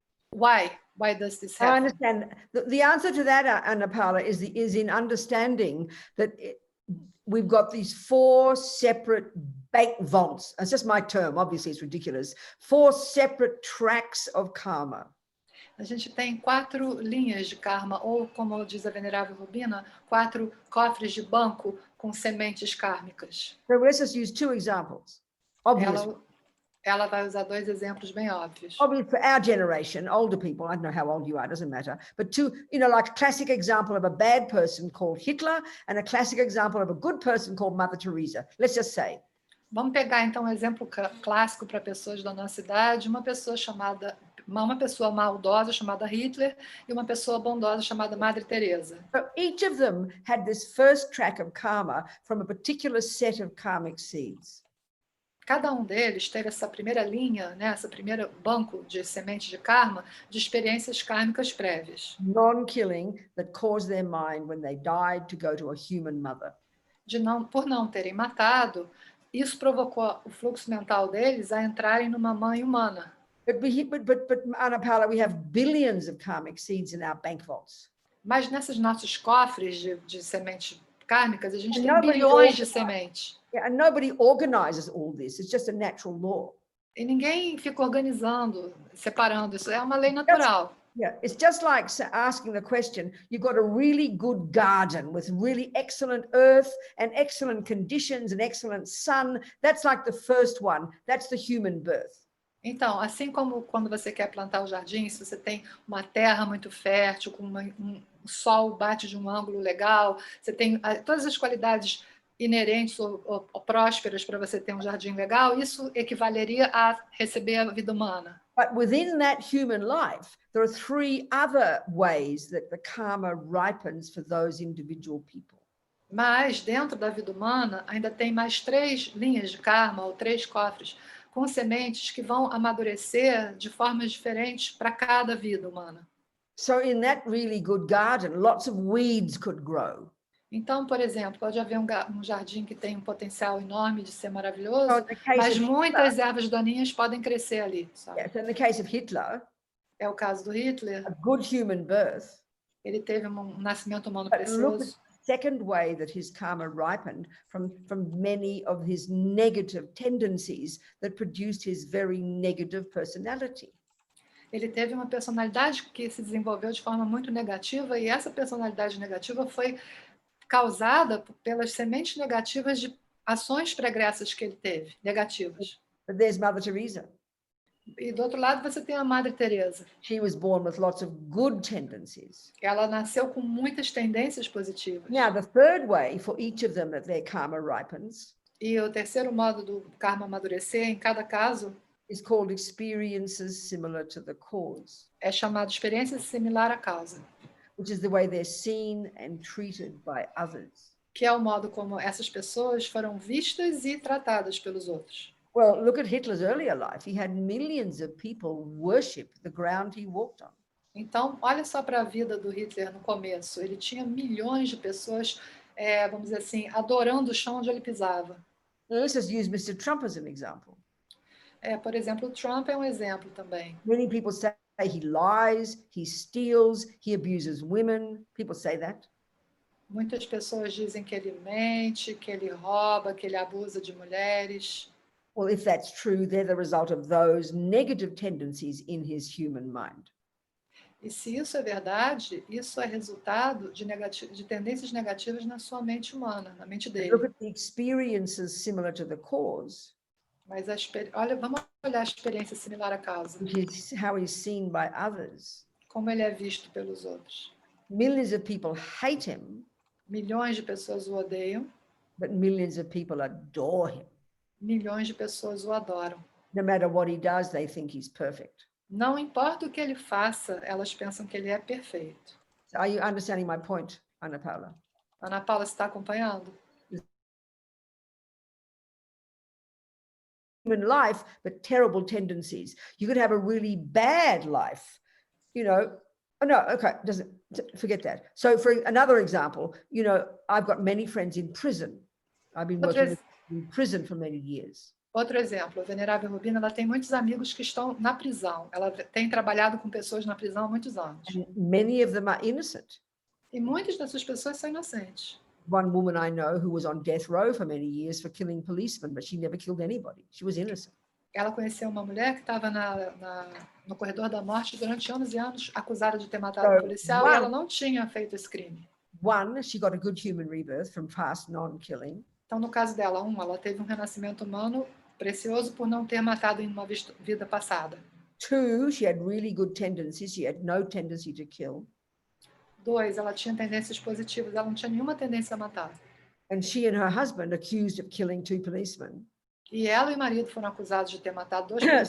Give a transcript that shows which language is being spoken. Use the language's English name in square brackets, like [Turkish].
[English] Why? Why does this happen? I understand. The answer to that, Annapala, is in understanding that we've got these 4 separate bank vaults. It's just my term, obviously it's ridiculous. 4 separate tracks of karma. [Portuguese] A gente tem 4 linhas de karma, ou, como diz a venerável Robina, 4 cofres de banco com sementes kármicas. [English] So let's just use 2 examples. Obvious. [Portuguese] Ela vai usar 2 exemplos bem óbvios. [English] Obviously, for our generation, older people, I don't know how old you are, doesn't matter, but 2, like a classic example of a bad person called Hitler and a classic example of a good person called Mother Teresa. Let's just say. [Portuguese] Vamos pegar, então, um exemplo clássico para pessoas da nossa idade, uma pessoa maldosa chamada Hitler e uma pessoa bondosa chamada Madre Teresa. [English] So each of them had this first track of karma from a particular set of karmic seeds. [Portuguese] Cada um deles teve essa primeira linha, né, esse primeiro banco de sementes de karma, de experiências kármicas prévias. [English] Non-killing that caused their mind when they died to go to a human mother. [Portuguese] Por não terem matado, isso provocou o fluxo mental deles a entrarem numa mãe humana. [English] But Annapala, we have billions of karmic seeds in our bank vaults. [Portuguese] Mas nesses nossos cofres de sementes kármicas, a gente tem bilhões de sementes. [English] Yeah, and nobody organizes all this. It's just a natural law. [Portuguese] E ninguém fica organizando, separando. Isso é uma lei natural. [English] Yeah, it's just like asking the question, you've got a really good garden with really excellent earth and excellent conditions and excellent sun. That's like the first one. That's the human birth. [Portuguese] Então, assim como quando você quer plantar o jardim, se você tem uma terra muito fértil, com o sol bate de um ângulo legal, você tem todas as qualidades inerentes ou prósperas para você ter um jardim legal, isso equivaleria a receber a vida humana. [English] But within that human life, there are 3 other ways that the karma ripens for those individual people. [Portuguese] Mas dentro da vida humana ainda tem mais 3 linhas de karma ou 3 cofres com sementes que vão amadurecer de formas diferentes para cada vida humana. [English] So in that really good garden, lots of weeds could grow. [Portuguese] Então, por exemplo, pode haver um jardim que tem um potencial enorme de ser maravilhoso, mas muitas ervas daninhas podem crescer ali. Sabe? [English] Yeah, so in the case of Hitler, [Portuguese] é o caso do Hitler. [English] A good human birth. [Portuguese] Ele teve um nascimento humano precioso. [English] Second way that his karma ripened from many of his negative tendencies that produced his very negative personality. [Portuguese] Ele teve uma personalidade que se desenvolveu de forma muito negativa, e essa personalidade negativa foi causada pelas sementes negativas de ações pregressas que ele teve, negativas. [English] But there's Mother Teresa. [Portuguese] E do outro lado você tem a Madre Teresa. [English] She was born with lots of good tendencies. [Portuguese] Ela nasceu com muitas tendências positivas. [English] Now, the third way for each of them that their karma ripens. [Portuguese] E o terceiro modo do karma amadurecer, em cada caso, [English] is called experiences similar to the cause. [Portuguese] É chamado experiência similar à causa. [English] Which is the way they're seen and treated by others. [Portuguese] Que é o modo como essas pessoas foram vistas e tratadas pelos outros. [English] Well, look at Hitler's earlier life. He had millions of people worship the ground he walked on. [Portuguese] Então, olha só para a vida do Hitler no começo. Ele tinha milhões de pessoas, vamos dizer assim, adorando o chão onde ele pisava. [English] Let's just use Mr. Trump as an example. [Portuguese] Por exemplo, o Trump é um exemplo também. [English] Many people say he lies, he steals, he abuses women. People say that. [Portuguese] Muitas pessoas dizem que ele mente, que ele rouba, que ele abusa de mulheres. [English] Well, if that's true, they're the result of those negative tendencies in his human mind. [Portuguese] E se isso é verdade, isso é resultado de tendências negativas na sua mente humana, na mente [English] And look [Portuguese] dele. [English] at the experiences similar to the cause, [Portuguese] Mas olha, vamos olhar a experiência similar à causa. [English] which is how he's seen by others. [Portuguese] Como ele é visto pelos outros. [English] Millions of people hate him, [Portuguese] Milhões de pessoas o odeiam, [English] but millions of people adore him. [Portuguese] milhões de pessoas o adoram. [English] No matter what he does, they think he's perfect. [Portuguese] Não importa o que ele faça, elas pensam que ele é perfeito. [English] So are you understanding my point, Ana Paula? [Portuguese] Ana Paula, você está acompanhando? [English] Human life, but terrible tendencies. You could have a really bad life, you know. Oh, no, okay, doesn't forget that. So for another example, you know, I've got many friends in prison. I've been working in prison for many years. [Portuguese] Outro exemplo, a venerável Robina, ela tem muitos amigos que estão na prisão. Ela tem trabalhado com pessoas na prisão há muitos anos. [English] And many of them are innocent. [Portuguese] E muitas dessas pessoas são inocentes. [English] One woman I know who was on death row for many years for killing policemen, but she never killed anybody. She was innocent. [Portuguese] Ela conheceu uma mulher que estava no corredor da morte durante anos e anos, acusada de ter matado um policial, e ela não tinha feito esse crime. [English] One, she got a good human rebirth from past non-killing. [Portuguese] Então, no caso dela, ela teve um renascimento humano precioso por não ter matado em uma vida passada. [English] Two, she had really good tendencies. She had no tendency to kill. [Portuguese] 2, ela tinha tendências positivas, ela não tinha nenhuma tendência a matar. [English] And she and her husband accused of killing 2 policemen. [Portuguese] E ela e o marido foram acusados de ter matado 2